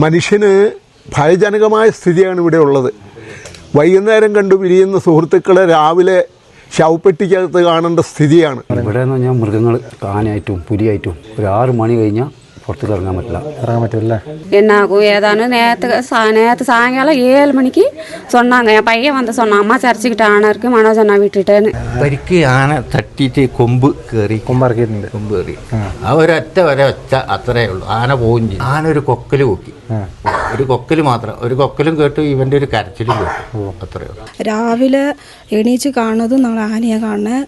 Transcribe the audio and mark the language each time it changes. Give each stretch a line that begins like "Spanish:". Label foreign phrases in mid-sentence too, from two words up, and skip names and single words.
Malayalam: മനുഷ്യന് ഭയജനകമായ സ്ഥിതിയാണ് ഇവിടെ ഉള്ളത്. വൈകുന്നേരം കണ്ടു പിരിയുന്ന സുഹൃത്തുക്കളെ രാവിലെ ശവപ്പെട്ടിക്കകത്ത് കാണേണ്ട സ്ഥിതിയാണ്. ഇവിടെ എന്ന് പറഞ്ഞാൽ മൃഗങ്ങൾ ആനയായിട്ടും പുലിയായിട്ടും ഒരു 6 മണി കഴിഞ്ഞാൽ പുറത്തേക്ക് ഇറങ്ങാൻ പറ്റില്ല.
Tamil: என்னாகும் ஏதானு நேற்று சாயங்காலம் 7 மணிக்கு சொன்னாங்க. என் பையன் வந்து சொன்னான், அம்மா சர்ச்சுக்கிட்ட ஆனை இருக்கு, மனோஜ் அண்ணா விட்டுட்டேன்னு.
Malayalam: പരിക്ക് ആന തട്ടിയിട്ട് കൊമ്പ് കയറി ആ ഒരൊറ്റ ഒച്ച അത്രേ ഉള്ളൂ. ആന പോവും ചെയ്യും. ആന ഒരു കൊക്കല് കൊക്കി, ഒരു കൊക്കല് മാത്രം. ഒരു കൊക്കലും കേട്ടു, ഇവന്റെ ഒരു കരച്ചിലും കേട്ടു. അത്രേ ഉള്ളൂ. രാവിലെ എണീച്ച് കാണുന്നതും ഞങ്ങൾ ആനയെ കാണുന്നത്.